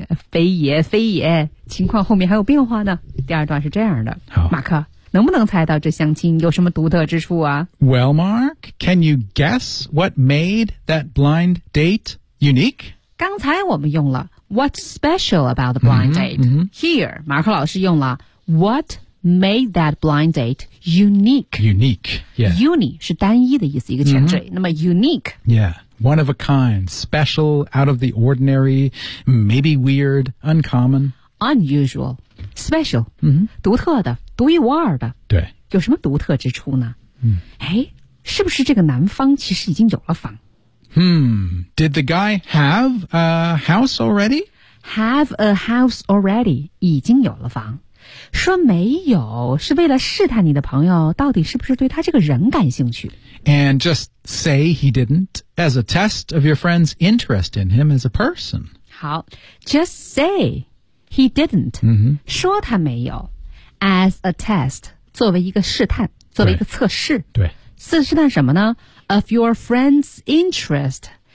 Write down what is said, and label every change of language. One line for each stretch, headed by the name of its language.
Chinese: 非也，情况后面还有变化呢。第二段是这样的，好，马克能不能猜到这相亲有什么独特之处啊
English: ？Well, Mark, can you guess what made that blind date unique?
Chinese: 刚才我们用了。
English: What's special about the blind date? Here,
Chinese: 马克老师用了
English: What made that blind date unique? Unique, yeah.
Chinese: Uni 是单一的意思，一个前缀。那么 unique,
English: yeah, one of a kind, special, out of the ordinary, maybe weird, uncommon, unusual, special,
Chinese: 独特的，独一无二的。对，有什么独特之处呢？是不是这个男方其实已经有了房？
English: Did the guy have a house already? Have a house already?
Chinese: 已经有了房。说没有是为了试探你的朋友到底是不是对他这个人感兴趣。
English: And just say he didn't as a test of your friend's interest in him as a person.
Chinese: 好 ,
English: just say he didn't,、
Chinese: 说他没有
English: as a test,
Chinese: 作为一个试探作为一个测试。对。是试探什么呢
English: ?Of your friend's interest.